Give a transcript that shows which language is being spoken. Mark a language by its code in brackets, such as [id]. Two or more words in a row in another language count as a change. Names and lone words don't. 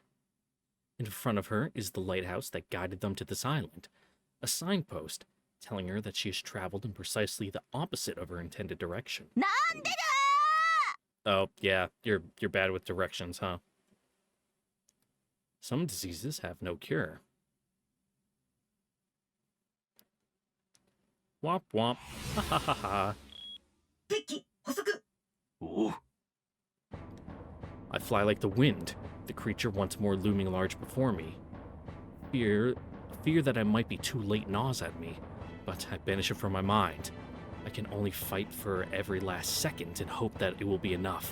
[en] In front of her is the lighthouse that guided them to this island, a signpost telling her that she has traveled in precisely the opposite of her intended direction. Oh, yeah, you're bad with directions, huh? Some diseases have no cure. Womp womp. Ha ha ha ha. [ja] 敵捕捉おう [en] I fly like the wind, the creature once more looming large before me. Fear that I might be too late gnaws at me, but I banish it from my mind. I can only fight for every last second and hope that it will be enough.